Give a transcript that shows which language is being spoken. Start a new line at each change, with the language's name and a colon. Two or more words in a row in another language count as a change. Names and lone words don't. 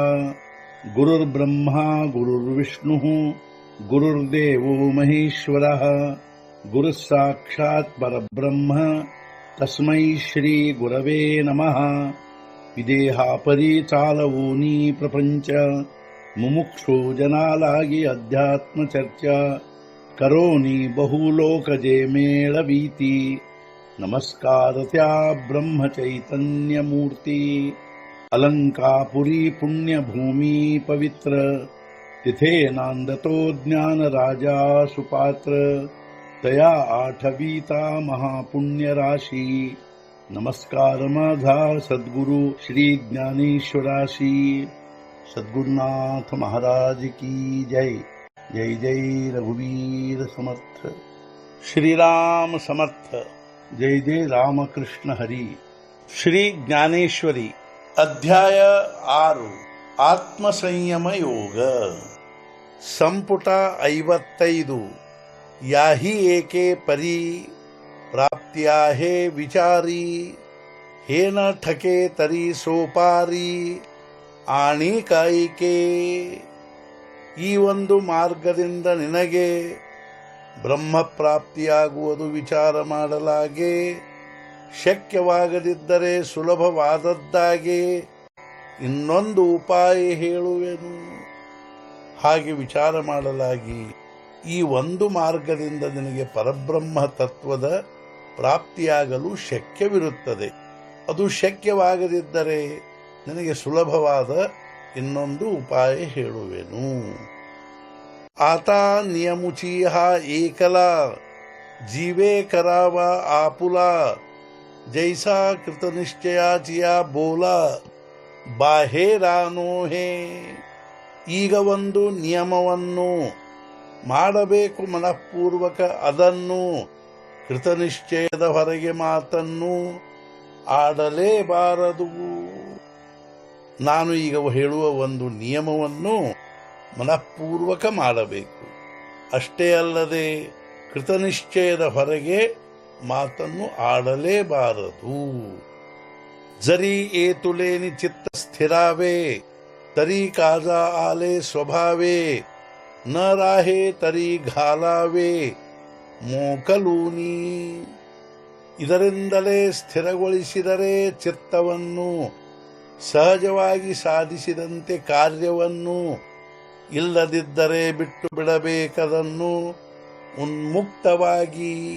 Sanskrit: गुरुर्ब्रह्मा गुरुर्विष्णुः गुरुर्देवो महेश्वरः गुरुः साक्षात् परब्रह्म तस्मै श्री गुरवे नमः।
Marathi: विदेहापरि चालवूनी प्रपंच मुमुक्षु जनालागी अध्यात्म चर्चा करोनी बहुलोकजे मेळवीती। नमस्कार त्या ब्रह्म चैतन्य मूर्ती अलंकापुरी पुण्यभूमी पवित्र तिथे नांदतो ज्ञान राजा सुपात्र तया आठवीता महापुण्य राशी। नमस्कार माझा सद्गुरु श्री ज्ञानेश्वराशी। सद्गुरुनाथ महाराज की जय। जय जय रघुवीर समर्थ। श्रीराम समर्थ। जय जय रामकृष्ण हरी। श्री ज्ञानेश्वरी अध्याय 6 आत्मसंयम योग संपुಟ 55 याही एके परी प्राप्त्या हे विचारी हे न ठके तरी सोपारी आणि ಕಾಯಿಕೆ।
Kannada: ಈ ಒಂದು ಮಾರ್ಗದಿಂದ ನಿನಗೆ ಬ್ರಹ್ಮ ಪ್ರಾಪ್ತಿಯಾಗುವುದು ವಿಚಾರ ಮಾಡಲಾಗೆ, ಶಕ್ಯವಾಗದಿದ್ದರೆ ಸುಲಭವಾದದ್ದಾಗೆ ಇನ್ನೊಂದು ಉಪಾಯ ಹೇಳುವೆನು। ಹಾಗೆ ವಿಚಾರ ಮಾಡಲಾಗಿ ಈ ಒಂದು ಮಾರ್ಗದಿಂದ ನಿನಗೆ ಪರಬ್ರಹ್ಮ ತತ್ವದ ಪ್ರಾಪ್ತಿಯಾಗಲು ಶಕ್ಯವಿರುತ್ತದೆ। ಅದು ಶಕ್ಯವಾಗದಿದ್ದರೆ ನಿನಗೆ ಸುಲಭವಾದ ಇನ್ನೊಂದು ಉಪಾಯ ಹೇಳುವೆನು।
Marathi: आता नियमुची हा एकला जीवे करावा आपुला जैसा कृतनिश्चयाचिया बोला बाहेरानो हे।
Kannada: ಈಗ ಒಂದು ನಿಯಮವನ್ನು ಮಾಡಬೇಕು ಮನಃಪೂರ್ವಕ, ಅದನ್ನು ಕೃತನಿಶ್ಚಯದ ಹೊರಗೆ ಮಾತನ್ನು ಆಡಲೇಬಾರದು। ನಾನು ಈಗ ಹೇಳುವ ಒಂದು ನಿಯಮವನ್ನು ಮನಃಪೂರ್ವಕ ಮಾಡಬೇಕು, ಅಷ್ಟೇ ಅಲ್ಲದೆ ಕೃತನಿಶ್ಚಯದ ಹೊರಗೆ ಮಾತನ್ನು ಆಡಲೇಬಾರದು।
Marathi: जरी ए तुलेनी चित्त स्थिरावे तरी काजा आले स्वभावे न राहे तरी घालावे ಮೋಕಲೂನಿ।
Kannada: ಇದರಿಂದಲೇ ಸ್ಥಿರಗೊಳಿಸಿದರೆ ಚಿತ್ತವನ್ನು, ಸಹಜವಾಗಿ ಸಾಧಿಸಿದಂತೆ ಕಾರ್ಯವನ್ನು, ಇಲ್ಲದಿದ್ದರೆ ಬಿಟ್ಟು ಬಿಡಬೇಕದನ್ನು ಉನ್ಮುಕ್ತವಾಗಿ।